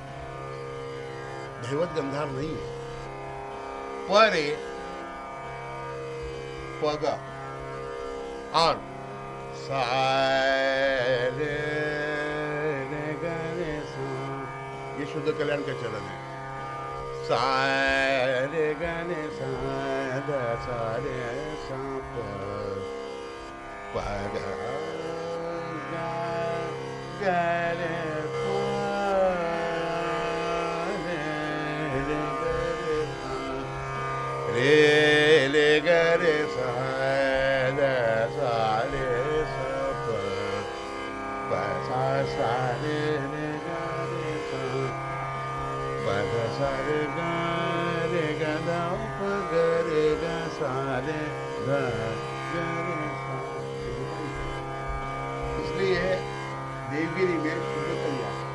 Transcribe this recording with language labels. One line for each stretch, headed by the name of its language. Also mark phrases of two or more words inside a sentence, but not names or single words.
Hindi: दैवत गंधार नहीं है, परे पग और सारे ये शुद्ध कल्याण का चलन है। सा रे गा रे सा दा सा रे सा प गा गा गा रे प रे रे गा रे सा रे ले गा रे सा दा सा रे सा प सा सा रे रे गा रे सा प गा सा रे गा दा प गा रे गा सा रे गा गा रे सा। इसलिए देवगिरी में शुद्ध कल्याण